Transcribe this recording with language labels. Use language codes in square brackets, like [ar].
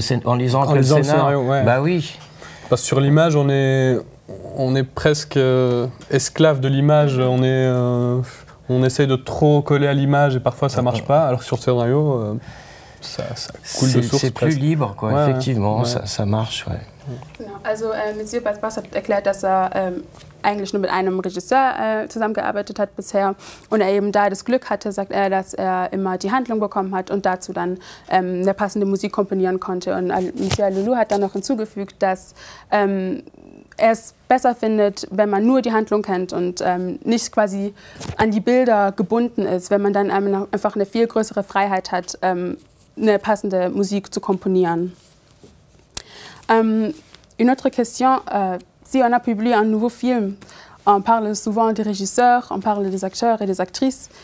[fr] En lisant le scénario, ouais. Bah oui. Parce que sur l'image, on est presque esclave de l'image, on essaye de trop coller à l'image et parfois ça marche pas, alors que sur le scénario, ça coule de source. C'est plus libre, quoi. Ouais, effectivement, ouais. Ça marche. Ouais. [de] Genau. Also Monsieur Paspas hat erklärt, dass eigentlich nur mit einem Regisseur zusammengearbeitet hat bisher und er eben da das Glück hatte, sagt er, dass er immer die Handlung bekommen hat und dazu dann eine passende Musik komponieren konnte. Und Monsieur Lulu hat dann noch hinzugefügt, dass er es besser findet, wenn man nur die Handlung kennt und nicht quasi an die Bilder gebunden ist, wenn man dann einfach eine viel größere Freiheit hat, eine passende Musik zu komponieren. [fr] Une autre question, si on a publié un nouveau film, on parle souvent des régisseurs, on parle des acteurs et des actrices.